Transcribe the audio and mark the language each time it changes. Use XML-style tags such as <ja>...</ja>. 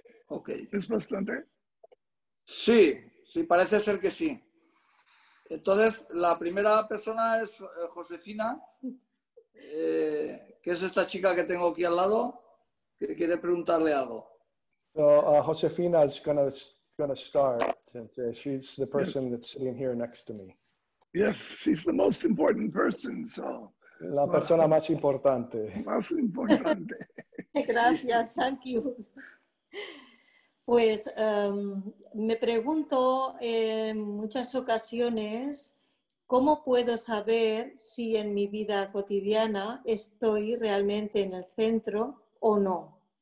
<en>Ok.</en> <es>¿Es bastante? Sí, parece ser que sí. Entonces, la primera persona es Josefina, que es esta chica que tengo aquí al lado, que quiere preguntarle algo.</es> <en>So Josefina is gonna start, since she's the person that's sitting here next to me. Yes, she's the most important person, so.</en> <es>La persona más importante. Más importante. Gracias, thank you. Pues me pregunto en muchas ocasiones cómo puedo saber si en mi vida cotidiana estoy realmente en el centro o no.</es>